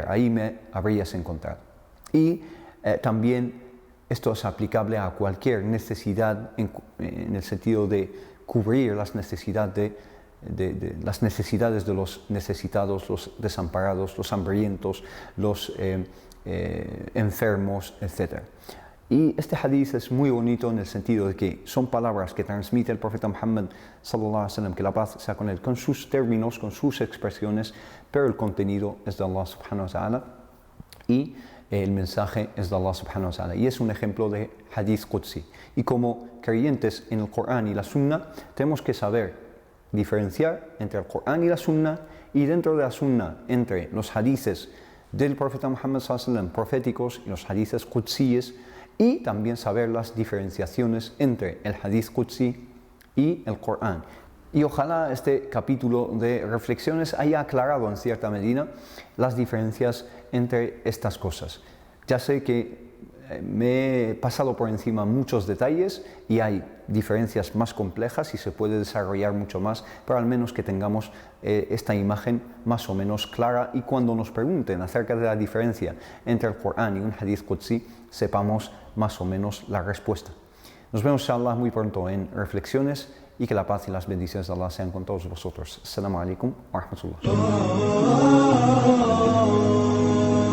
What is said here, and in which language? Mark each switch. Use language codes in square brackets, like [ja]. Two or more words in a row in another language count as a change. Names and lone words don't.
[es] Ahí me habrías encontrado. Y también esto es aplicable a cualquier necesidad en el sentido de cubrir las necesidades de los necesitados, los desamparados, los hambrientos, los enfermos, etc. Y este hadith es muy bonito en el sentido de que son palabras que transmite el profeta Muhammad [ar] sallallahu alaihi wasallam, [es] que la paz sea con él, con sus términos, con sus expresiones, pero el contenido es de Allah [ar] subhanahu wa ta'ala [es] y el mensaje es de Allah [ar] subhanahu wa ta'ala. [es] Y es un ejemplo de [ar] hadith qudsi. [es] Y como creyentes en el Corán y la Sunna, tenemos que saber diferenciar entre el Corán y la Sunna, y dentro de la Sunna entre los hadiths del profeta Muhammad [ar] sallallahu alaihi wasallam [es] proféticos y los hadiths qudsíes, y también saber las diferenciaciones entre el [ar] hadith qudsi [es] y el Corán. Y ojalá este capítulo de reflexiones haya aclarado en cierta medida las diferencias entre estas cosas. Ya sé que me he pasado por encima muchos detalles y hay diferencias más complejas y se puede desarrollar mucho más, pero al menos que tengamos esta imagen más o menos clara, y cuando nos pregunten acerca de la diferencia entre el Corán y un [ar] hadith qudsi, [es] sepamos más o menos la respuesta. Nos vemos inshallah muy pronto en reflexiones, y que la paz y las bendiciones de Allah sean con todos vosotros. [ar] Assalamu alaikum wa rahmatullah.